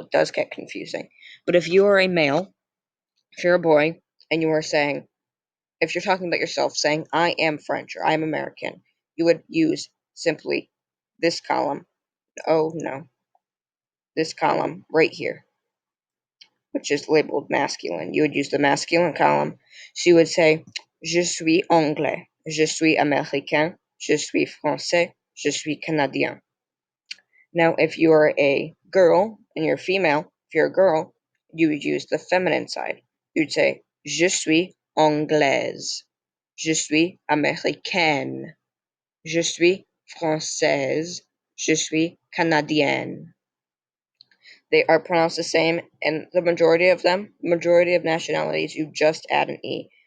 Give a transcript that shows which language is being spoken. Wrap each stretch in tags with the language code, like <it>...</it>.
<en>It does get confusing. But if you are a male, if you're a boy, and you are saying, if you're talking about yourself, saying, I am French or I am American, you would use simply this column. Oh, no. This column right here, which is labeled masculine. You would use the masculine column. So you would say,</en> <fr>je suis anglais, je suis américain, je suis français, je suis canadien.</fr> <en>Now, if you are a girl and you're female, if you're a girl, you would use the feminine side. You'd say,</en> <fr>je suis anglaise, je suis américaine, je suis française, je suis canadienne.</fr> <en>They are pronounced the same, and the majority of nationalities, you just add an E.</en>